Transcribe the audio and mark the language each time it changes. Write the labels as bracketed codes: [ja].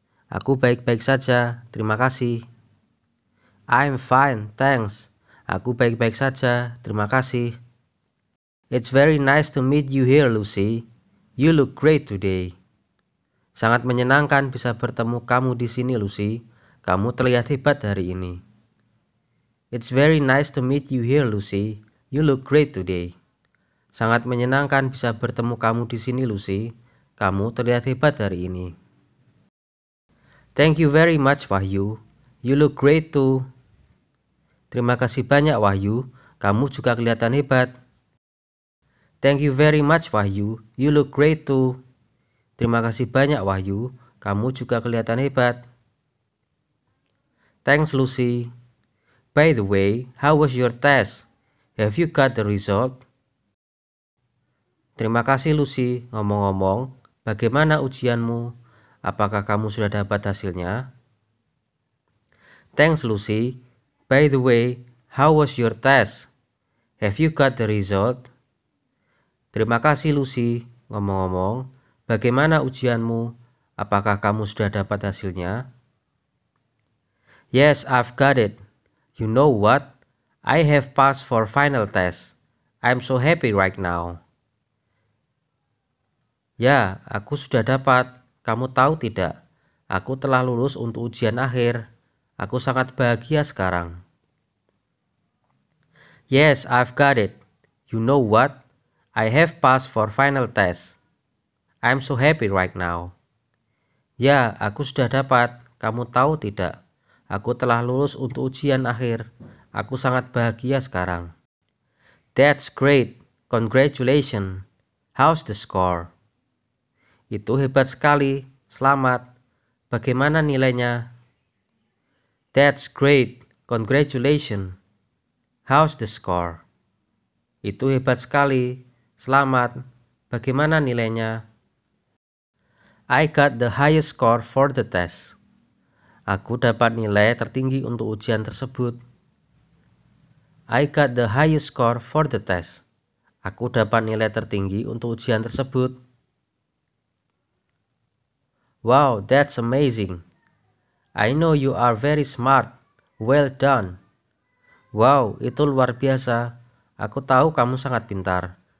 [id] Aku baik-baik saja, terima kasih. [en] I'm fine, thanks. [id] Aku baik-baik saja, terima kasih. [en] It's very nice to meet you here, Lucy. You look great today. [id] Sangat menyenangkan bisa bertemu kamu di sini, Lucy. Kamu terlihat hebat hari ini. [en] It's very nice to meet you here, Lucy. You look great today. [id] Sangat menyenangkan bisa bertemu kamu di sini, Lucy. Kamu terlihat hebat hari ini. [en] Thank you very much, Wahyu. You look great too. [id] Terima kasih banyak, Wahyu. Kamu juga kelihatan hebat. [en] Thank you very much, Wahyu. You look great too. [id] Terima kasih banyak, Wahyu. Kamu juga kelihatan hebat. [en] Thanks, Lucy. By the way, how was your test? Have you got the result? [id] Terima kasih, Lucy. Ngomong-ngomong, bagaimana ujianmu? Apakah kamu sudah dapat hasilnya? [en] Thanks, Lucy. By the way, how was your test? Have you got the result? [id] Terima kasih, Lucy. Ngomong-ngomong, bagaimana ujianmu? Apakah kamu sudah dapat hasilnya? [en] Yes, I've got it. You know what? I have passed for final test. I'm so happy right now. [id] Ya, aku sudah dapat. Kamu tahu tidak? Aku telah lulus untuk ujian akhir. Aku sangat bahagia sekarang. [en] Yes, I've got it. You know what? I have passed for final test. I'm so happy right now. [id] Ya, aku sudah dapat. Kamu tahu tidak? Aku telah lulus untuk ujian akhir. Aku sangat bahagia sekarang. [en] That's great. Congratulations. How's the score? [id] Itu hebat sekali, selamat. Bagaimana nilainya? [en] That's great, congratulations. How's the score? [id] Itu hebat sekali, selamat. Bagaimana nilainya? [en] I got the highest score for the test. [id] Aku dapat nilai tertinggi untuk ujian tersebut. [en] I got the highest score for the test. [id] Aku dapat nilai tertinggi untuk ujian tersebut. [en] Wow, that's amazing. I know you are very smart. Well done. [id] Wow, itu luar biasa. Aku tahu kamu sangat pintar.